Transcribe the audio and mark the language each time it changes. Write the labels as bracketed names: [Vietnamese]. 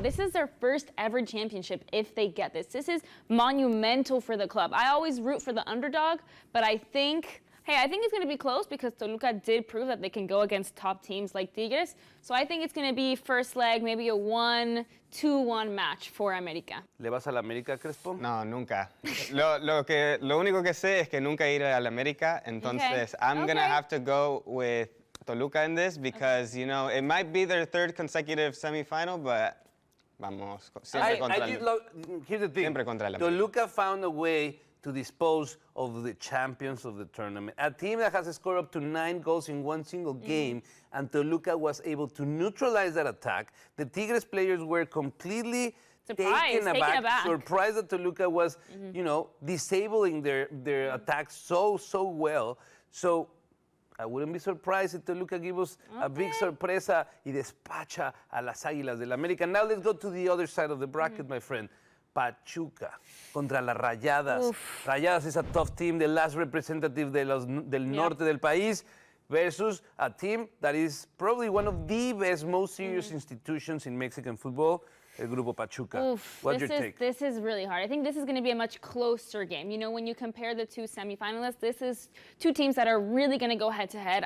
[English] This is their first ever championship if they get this. This is monumental for the club. I always root for the underdog, but I think it's going to be close, because Toluca did prove that they can go against top teams like Tigres. So I think it's going to be first leg, maybe a 1-2-1 match for América. [Spanish] ¿Le vas a la América, Crespo? No, nunca. Lo único que sé es que nunca iré al América. Entonces, [English] I'm going to have to go with Toluca in this, because, it might be their 3rd consecutive semifinal, but [Spanish] vamos, siempre contra [English] Here's the thing. [Spanish] Siempre contra el América. [English] Toluca found a way to dispose of the champions of the tournament. A team that has scored up to 9 goals in one single game, and Toluca was able to neutralize that attack. The Tigres players were completely taken aback, surprised that Toluca was, disabling their attacks so well. So I wouldn't be surprised if Toluca give us a big [Spanish] sorpresa y despacha a las Águilas del América. [English] Now let's go to the other side of the bracket, my friend. [Spanish] Pachuca contra las Rayadas. [English] Rayadas is a tough team, the last representative [Spanish] del norte del país, [English] versus a team that is probably one of the best, most serious institutions in Mexican football, El Grupo Pachuca. What's your take? This is really hard. I think this is going to be a much closer game. You know, when you compare the two semifinalists, this is two teams that are really going to go head-to-head.